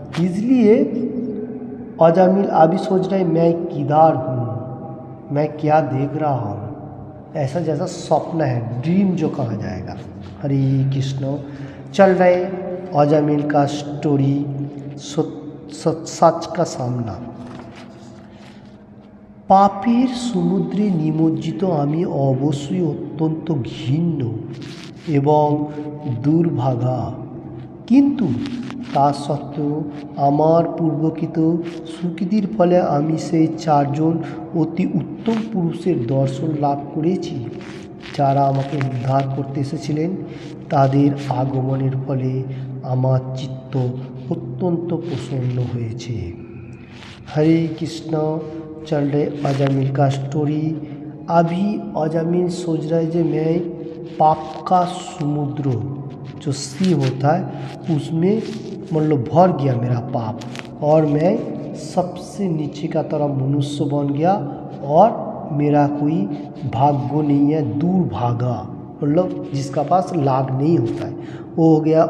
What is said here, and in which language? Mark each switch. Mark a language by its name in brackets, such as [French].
[Hindi] इसलिए अजामिल अभी सोच रहे मैं किधर हूँ, मैं क्या देख रहा हूँ, ऐसा जैसा स्वप्न है, ड्रीम जो कहा जाएगा। हरे कृष्ण। चल रहे अजामिल का स्टोरी, सच का सामना। [Bangla] পাপের সমুদ্রে নিমজ্জিত আমি অবশ্যই অত্যন্ত ঘৃণ্য এবং দুর্ভাগা, কিন্তু তা সত্ত্বেও আমার পূর্বকৃত সুকৃতির ফলে আমি সেই 4 জন অতি উত্তম পুরুষের দর্শন লাভ করেছি, যারা আমাকে উদ্ধার করতে এসেছিলেন। তাদের আগমনের ফলে আমার চিত্ত অত্যন্ত প্রসন্ন হয়েছে। [Hindi] हरे कृष्ण। चल रहे अजामिल का स्टोरी। अभी अजामिल सोच रहा है कि मैं पाप का समुद्र जो सी होता है उसमें मतलब भर गया मेरा पाप, और मैं सबसे नीचे का तरह मनुष्य बन गया और मेरा कोई भाग्य नहीं है, दूर भागा, मतलब जिसका पास लाभ नहीं होता है वो हो गया।